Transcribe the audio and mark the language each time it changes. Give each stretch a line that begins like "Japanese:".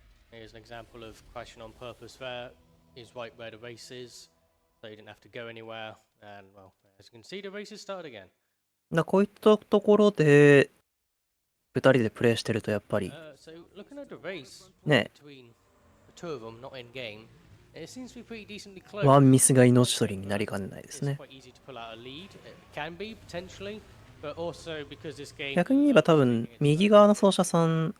English: Here's an example of crashing on purpose there. Is right where the race is, so you didn't have to go anywhere. And well, as you can see, the race has started again.
Japanese: こういったところで2人でプレイしてるとやっぱり
English: So looking at the race
Japanese: ね、
English: between the two of them, not in game, it seems to be pretty decently close.
Japanese: ワンミスが命取りになりかねないですね。
English: It's quite easy to pull out a lead. It can be potentially, but also because this game.
Japanese: 逆に言えば多分右側の走者さん